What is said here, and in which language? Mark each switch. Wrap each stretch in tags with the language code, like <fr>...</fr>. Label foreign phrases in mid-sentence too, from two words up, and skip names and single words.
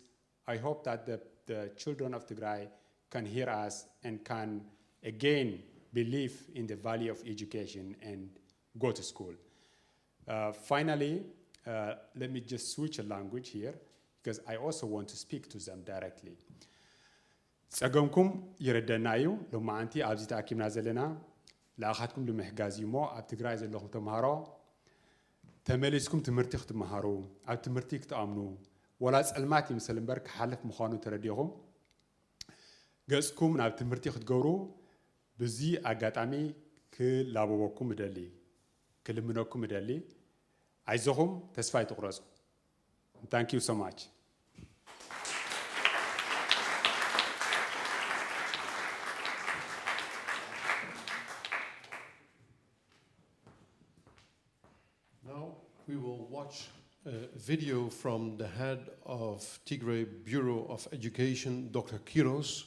<en>I hope that the children of Tigray can hear us and can again believe in the value of education and go to school. Finally, let me just switch a language here, because I also want to speak to them directly.</en> <ti>ጸገምኩም ይረደናዩ ሎማንቲ ኣብዚ ተኣኪብና ዘለና ለኣኻትኩም ንምሕጋዝ እዩ እሞ ኣብ ትግራይ ዘለኹም ተምሃሮ ተመሊስኩም ትምህርቲ ክትመሃሩ ኣብ ትምህርቲ ክትኣምኑ ወላ ጸልማት ይምሰል እምበር ክሓልፍ ምዃኑ ተረዲኹም ገጽኩም ናብ ትምህርቲ ክትገብሩ በዚ ኣጋጣሚ ክላበበኩም እደሊ ክልምነኩም እደሊ አይዞኹም ተስፋ ይትቁረጹ</ti> <en>Thank you so much. Now we will watch a video from the head of Tigray Bureau of Education, Dr.</en>